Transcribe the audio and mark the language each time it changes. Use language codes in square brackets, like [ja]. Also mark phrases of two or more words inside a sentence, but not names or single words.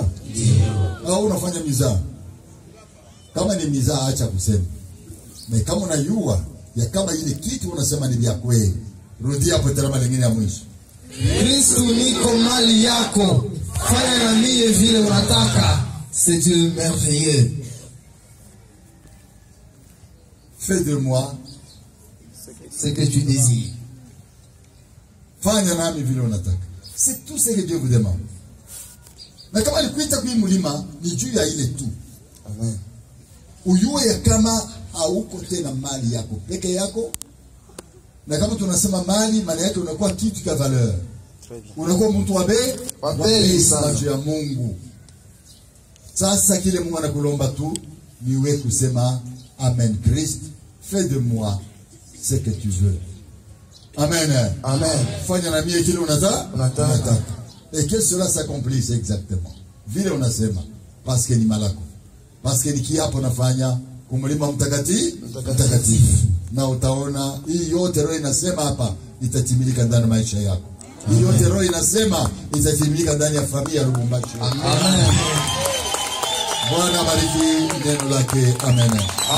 [sw] Au unafanya mizaa. Kama ni mizaa acha kusema. Na kama unayua ya kama ile kitu unasema ni vya kweli. Rudi hapo tena mara nyingine ya mwisho. Kristo niko mali yako. Fanya na mimi vile unataka. [fr] C'est Dieu merveilleux. Fais de moi Ce que tu désires. [sw] fanya nami vile unataka. [fr] C'est tout ce que Dieu vous demande. [sw] Na kama alikuita kwa mlima ni juu ya ile tu. Amen. Uyue ya kama hauko tena mali yako peke yako. Na kama tunasema mali, maana yake unakuwa kitu cha valeur. Unakuwa mtu wa bei sana juu ya Mungu. Sasa kile Mungu anakulomba tu ni wewe kusema amen Christ, [fr] fais de moi ce que tu veux. [sw] Amen. Amen. Fanya na mie kile unataka. [fr] Et que cela s'accomplisse exactement. [sw] Vile unasema [fr] parce que [sw] ni malako. [fr] Parce que [sw] ni kiapo nafanya kumlima mtakatifu. Na utaona hii yote roho inasema hapa itatimilika ndani ya maisha yako. Hii yote roho inasema itatimilika ndani ya familia ya Lubumbashi. Amen. Bwana bariki neno lake. Amen.